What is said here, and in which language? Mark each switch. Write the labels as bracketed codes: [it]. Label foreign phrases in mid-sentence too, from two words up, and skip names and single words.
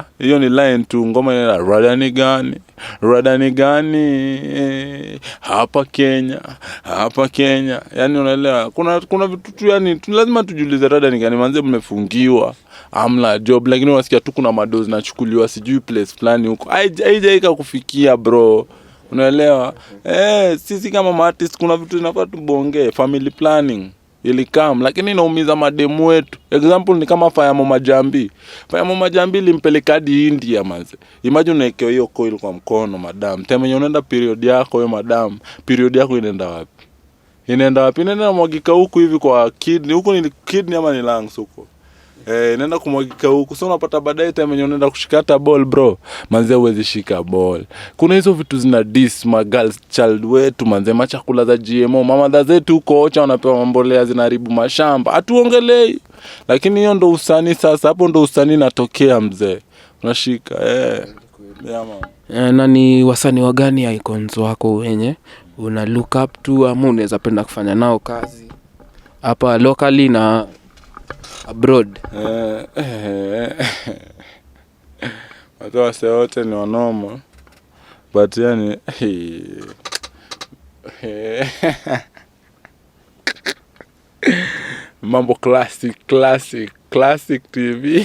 [sw] hiyo ni line tu, ngoma inaenda rada ni gani, hapa Kenya, yani unaelewa, kuna vitu tu, yani lazima tujiulize rada ni gani, manze mmefungiwa, amla job, lakini unasikia tu kuna madozi nachukuliwa sijui place fulani huko, haijaika kufikia bro. Unaelewa? Sisi kama artist kuna vitu zinafaa tubonge, [en] family planning [sw] ilikam, lakini inaumiza mademu wetu. Example ni kama Fayamo Majambi limpeleka hadi India manze. Imagine unaekewa hiyo coil kwa mkono madam. Tena unaenda period yako wewe madam, period yako inaenda wapi? Inaenda mwagika huku hivi kwa kidney. Huko ni kidney ama ni lungs huko? Inaenda kumwagika huku. So unapata baadaye time yenyewe unaenda kushikata ball bro. Manze huwezi shika ball. Kuna hizo vitu zina diss ma [en] girls child [sw] wetu manze, machakula za GMO. Mama zetu huko ocha wanapewa mbolea zinaharibu mashamba. Hatuongelei. Lakini hiyo ndo usanii sasa. Hapo ndo usanii natokea mzee. Unashika [en] yeah man. [sw] Na ni wasanii wa gani icons wako wenye una [en] look up to [sw] ama unaweza penda kufanya nao kazi hapa locally na abroad? Watu wase wote ni wanoma, but yani mambo [en] classic TV.